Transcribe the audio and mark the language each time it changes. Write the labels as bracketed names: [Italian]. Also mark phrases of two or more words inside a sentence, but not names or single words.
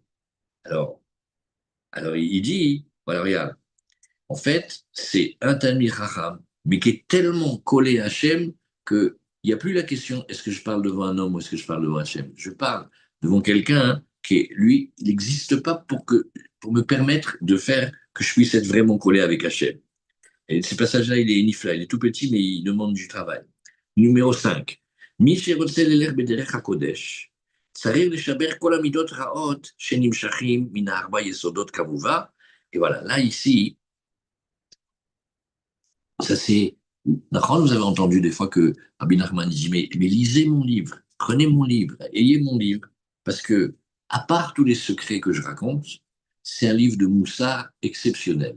[French] Alors, alors il dit, voilà, regarde, en fait, c'est un [Hebrew] תלמיד חכם, [French] mais qui est tellement collé à Hachem qu'il n'y a plus la question est-ce que je parle devant un homme ou est-ce que je parle devant Hachem. Je parle devant quelqu'un qui, lui, il n'existe pas pour me permettre de faire que je puisse être vraiment collé avec Hachem. Et ce passage-là, il est nifla, il est tout petit, mais il demande du travail. Numéro 5. [Hebrew] Mi שרוצה ללך בדרך הקודש, צריך לשבר כל המידות רעות שנמשכים מן הארבע יסודות כמובן. [French] Et voilà, là, ici, ça c'est. D'accord, vous avez entendu des fois que Rabbi Nachman dit mais lisez mon livre, prenez mon livre, ayez mon livre, parce que, à part tous les secrets que je raconte, c'est un livre de Moussa exceptionnel.